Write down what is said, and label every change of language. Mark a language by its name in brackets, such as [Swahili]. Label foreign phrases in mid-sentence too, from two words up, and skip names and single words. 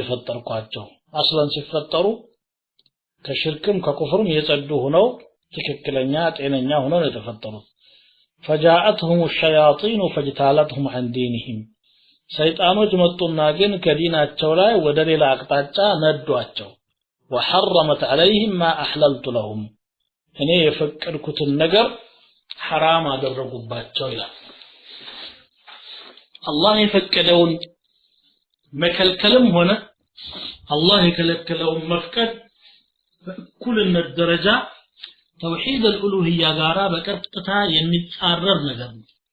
[Amharic] የፈጠርኳቸው አስለን ሲፈጠሩ ከሽርክም ከኩፍርም የጸዱ ሆነው ትክክለኛ ጤነኛ ሆነው የተፈጠሩት [Arabic] فجاءتهم الشياطين فاجتالتهم عن دينهم [Amharic] ሰይጣኖች መጡና ግን ከዲናቸው ላይ ወደ ሌላ አቅጣጫ ነዷቸው [Arabic] وحرمت عليهم ما احللت لهم [Amharic] እኔ የፈቀድኩትን ነገር حرام አደረጉባቸው ይላል አላህ የፈቀደውን መከልከልም ሆነ አላህ የከለከለውን መፍቀድ በኩልነት ደረጃ ተውሂድ الالوهيه ጋራ በቀጥታ የሚጻረር ነገር ነው